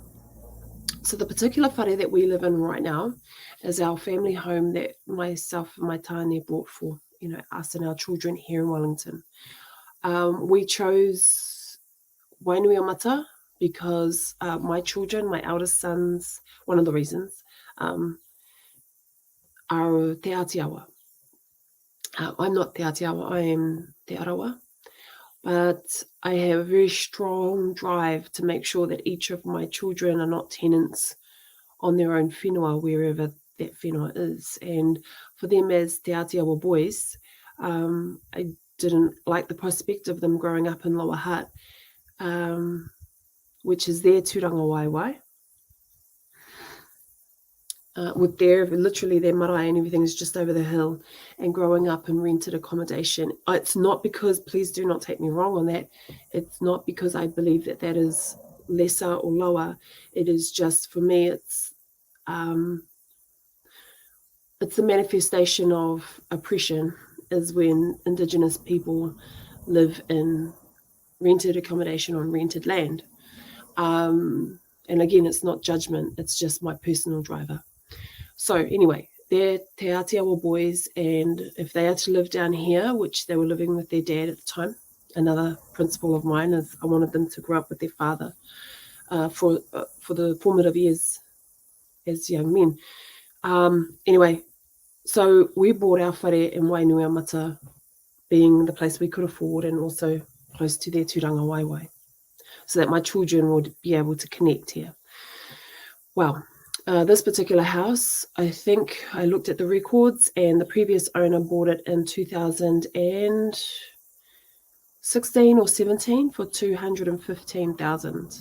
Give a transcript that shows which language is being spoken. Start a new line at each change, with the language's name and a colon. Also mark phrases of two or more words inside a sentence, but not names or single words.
English: So the particular whare that we live in right now is our family home that myself and my tāne bought for, us and our children here in Wellington. We chose whenua because my children, my eldest sons, one of the reasons, are te atiawa. I'm not te atiawa, I am te arawa. But I have a very strong drive to make sure that each of my children are not tenants on their own whenua, wherever that whenua is. And for them as te atiawa boys, I didn't like the prospect of them growing up in Lower Hutt, which is their
Māori: tūranga waiwai.
English: With literally their marae and everything is just over the hill, and growing up in rented accommodation. It's not because, please do not take me wrong on that, it's not because I believe that that is lesser or lower. It is just, for me, it's the manifestation of oppression is when Indigenous people live in rented accommodation on rented land. And again, it's not judgment, it's just my personal driver. So anyway, they're te atiawa boys, and if they are to live down here, which they were living with their dad at the time, another principle of mine is I wanted them to grow up with their father for the formative years as young men. Anyway, so we bought our whare in Wainuiamata, being the place we could afford and also close to their
Māori: tūranga waiwai,
English: so that my children would be able to connect here. Well, this particular house, I think I looked at the records, and the previous owner bought it in 2016 or 17 for $215,000.